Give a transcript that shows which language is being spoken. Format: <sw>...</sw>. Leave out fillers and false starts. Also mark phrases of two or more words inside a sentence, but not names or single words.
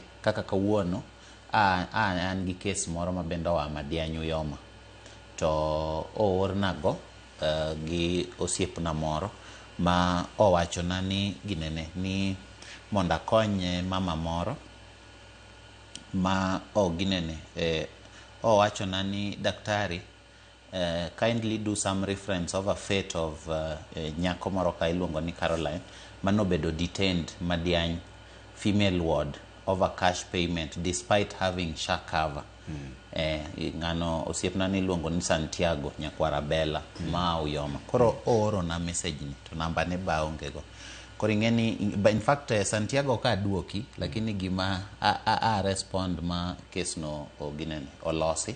<luo>Kaka kawuono an gi kes moro ma bende oa Madiany Uyoma, to oornago gi osiepna moro ma owachona ni ginene ni mondo akony mama moro ma owachona ni daktari,</luo> <en>kindly do some reference of a fate of</en> <luo>nyako moro ka iluongo ni Caroline manobedo</luo> <en>detained Madiany female ward over cash payment despite having SHA cover.</en> <luo>Ngano osiepna ni luongo ni Santiago nyakwara Bella ma Uyoma. Koro ooro na message ni to namba ne ba ongego. Koro ingeni</luo> <en>in fact</en> <luo>Santiago ka duoki lakini gima a respond ma case no oginene olosi.</luo>